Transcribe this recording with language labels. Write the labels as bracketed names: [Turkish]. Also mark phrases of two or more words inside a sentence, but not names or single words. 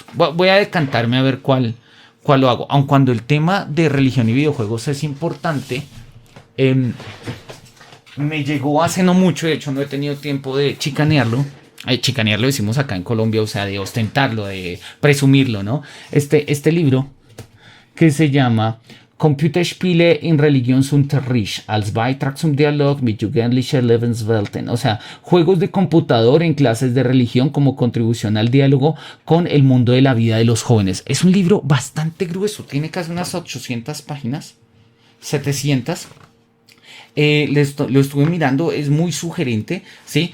[Spanish] Voy a decantarme a ver cuál lo hago. Aun cuando el tema de religión y videojuegos es importante, me llegó hace no mucho, de hecho no he tenido tiempo de chicanearlo. Chicanearlo decimos acá en Colombia, o sea, de ostentarlo, de presumirlo, ¿no? Este libro que se llama Computerspiele in Religionsunterricht als Beitrag zum Dialog mit jugendlicher Lebenswelten. O sea, juegos de computador en clases de religión como contribución al diálogo con el mundo de la vida de los jóvenes. Es un libro bastante grueso, tiene casi unas 800 páginas, 700. Lo estuve mirando, es muy sugerente, ¿sí?